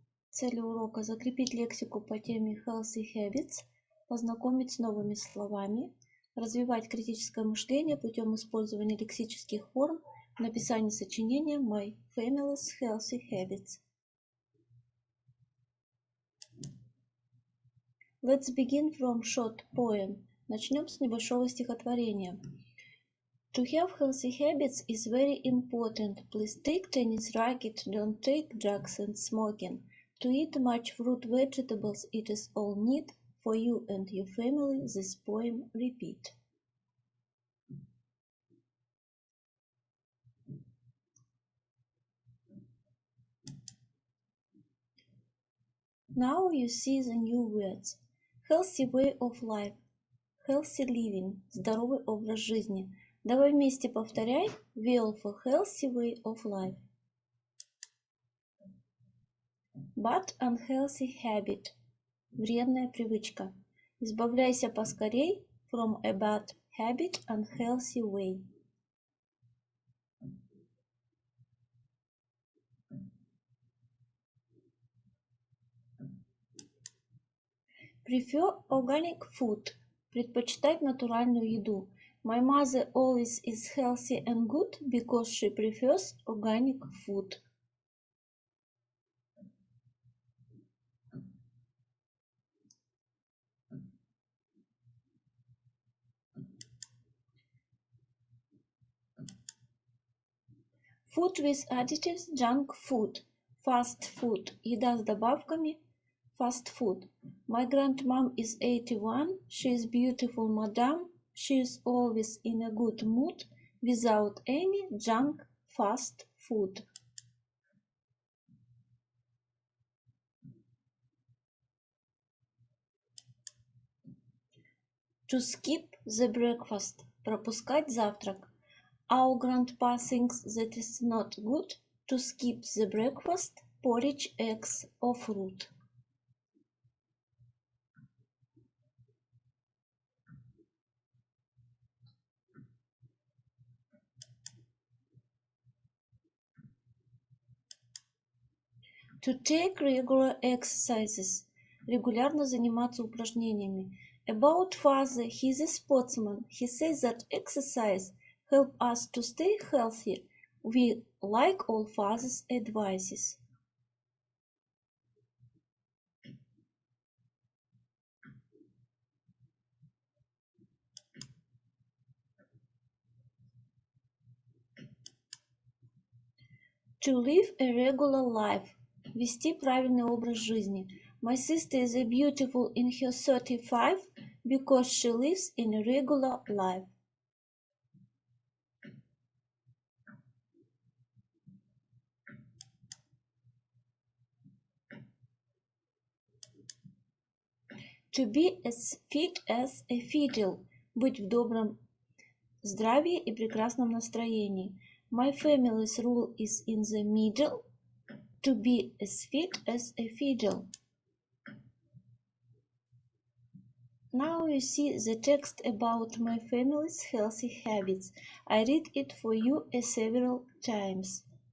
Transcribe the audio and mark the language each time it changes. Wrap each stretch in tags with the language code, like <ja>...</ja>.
<ru>Цели урока – закрепить лексику по теме Healthy Habits, познакомить с новыми словами, развивать критическое мышление путем использования лексических форм, написания сочинения My Family's Healthy Habits.</ru> <en>Let's begin from short poem.</en> <ru>Начнем с небольшого стихотворения.</ru> <en>To have healthy habits is very important. Please take tennis racket, don't take drugs and smoking. To eat much fruit, vegetables, it is all need. For you and your family, this poem repeat. Now you see the new words. Healthy way of life, healthy living,</en> <ru>здоровый образ жизни. Давай вместе повторяй.</ru> <en>Well for healthy way of life. Bad unhealthy habit.</en> <ru>Вредная привычка. Избавляйся поскорей</ru> <en>from a bad habit, unhealthy way. Prefer organic food.</en> <ru>Предпочитать натуральную еду.</ru> <en>My mother always is healthy and good because she prefers organic food. Food with additives, junk food. Fast food.</en> <ru>Еда с добавками,</ru> <en>fast food. My grandmom is 81. She is beautiful madam. She is always in a good mood without any junk fast food. To skip the breakfast.</en> <ru>Пропускать завтрак.</ru> <en>Our grandpa thinks that it's not good to skip the breakfast, porridge, eggs or fruit. To take regular exercises.</en> <ru>Регулярно заниматься упражнениями.</ru> <en>About father, he's a sportsman. He says that exercise help us to stay healthy. We like all father's advices. To live a regular life.</en> <ru>Вести правильный образ жизни.</ru> <en>My sister is a beautiful in her 35 because she lives in a regular life. To be as fit as a fiddle.</en> <ru>Быть в добром здравии и прекрасном настроении.</ru> <en>My family's rule is in the middle. To be as fit as a fiddle. Now you see the text about my family's healthy habits. I read it for you several times.</en>